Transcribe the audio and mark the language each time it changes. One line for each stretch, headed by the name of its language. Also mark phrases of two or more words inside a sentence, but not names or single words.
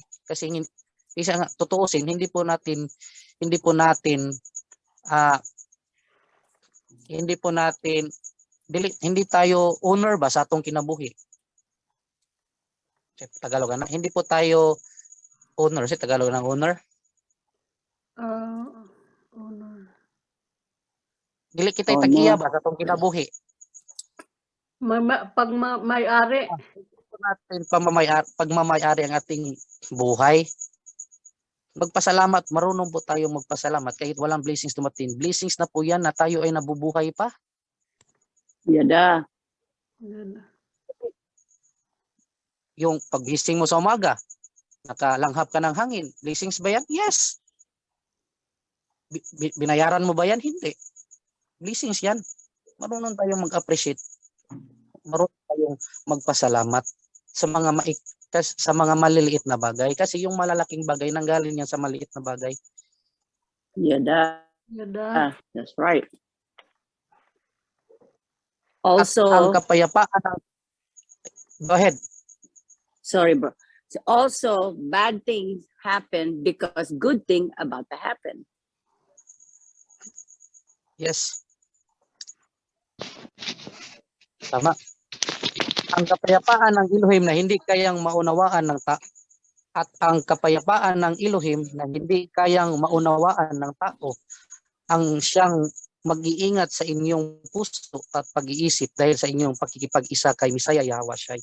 Filipino: Kasi isa nga tutuusin, hindi tayo owner
Cebuano: ba sa atong kinabuhi.
Filipino: Tagalog na. Hindi po tayo owner. Si Tagalog ng owner. Owner.
Cebuano: Dili kita Oh, tag-iya no. ba sa atong kinabuhi.
Filipino: Pag may-ari. Natin pagmamayari ang ating buhay. Magpasalamat, marunong po tayo magpasalamat kahit walang blessings dumating. Blessings na po yan na tayo ay nabubuhay pa. Yada. Yung paggising mo sa umaga, nakalanghap ka ng hangin. Blessings ba yan? Yes. Binayaran mo ba yan? Hindi. Blessings yan. Marunong tayong mag-appreciate. Marunong tayong magpasalamat sa mga maliliit na bagay. Kasi yung malalaking bagay, nanggaling yan sa maliit na bagay. Yada. Yada.
English: That's right.
Filipino: At ang
English: Also,
Filipino: kapayapaan,
English: go ahead. sorry, bro. So also, bad things happen because good thing about to happen. Yes.
Filipino: Tama. Ang kapayapaan ng Elohim na hindi kayang maunawaan ng at ang kapayapaan ng Elohim na hindi kayang maunawaan ng tao ang siyang mag-iingat sa inyong puso at pag-iisip dahil sa inyong pakikipag-isa kay Misaya Yahweh Shai.